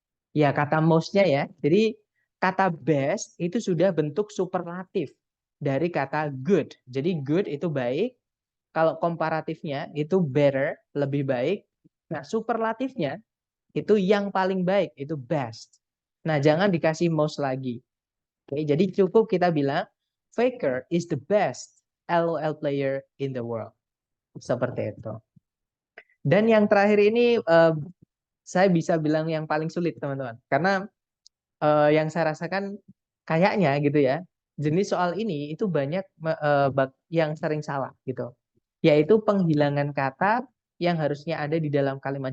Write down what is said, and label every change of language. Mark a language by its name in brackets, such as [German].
[Indonesian] Ya, kata most-nya ya. Jadi kata best itu sudah bentuk superlatif dari kata good. Jadi good itu baik, kalau komparatifnya itu better, lebih baik. Nah, superlatifnya itu yang paling baik, itu best. Nah, jangan dikasih most lagi. Oke, jadi cukup kita bilang [English] Faker is the best LOL player in the world. [Indonesian] Seperti itu. Dan yang terakhir ini saya bisa bilang yang paling sulit, teman-teman. Karena yang saya rasakan kayaknya gitu ya, jenis soal ini itu banyak yang sering salah gitu. Yaitu penghilangan kata yang harusnya ada di dalam kalimat.